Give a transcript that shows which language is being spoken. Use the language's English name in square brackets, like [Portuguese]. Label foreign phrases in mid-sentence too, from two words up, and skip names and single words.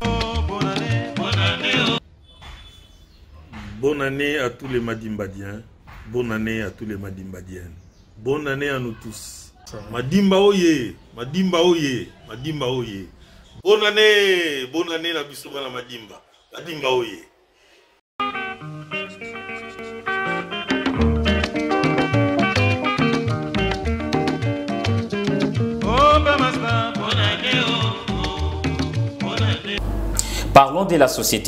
[French] Bonne année à tous les Madimbadiens. Bonne année à tous les Madimbadiennes. Bonne année à nous tous. Madimba oye, Madimba oye, Madimba oye. Bonne année la bisouba la Madimba. Madimba oye. Parlons de la société.